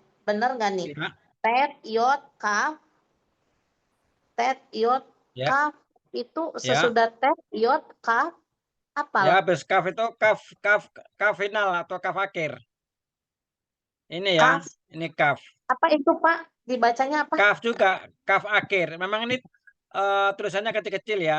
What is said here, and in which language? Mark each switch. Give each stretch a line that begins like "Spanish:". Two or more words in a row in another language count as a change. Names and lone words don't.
Indonesian: Bener nggak nih? Ya,
Hebrew: Tet, yod, kaf, tet, yod,
Indonesian: ya, kaf. Itu ya. sesudah
Hebrew: tet, yod, kaf,
Indonesian: Ya, apalah? habis kaf itu kaf final atau kaf akhir. Ini ya, Kaf. ini kaf. Apa itu Pak? Dibacanya apa? Kaf juga, kaf akhir. Memang ini tulisannya kecil-kecil ya.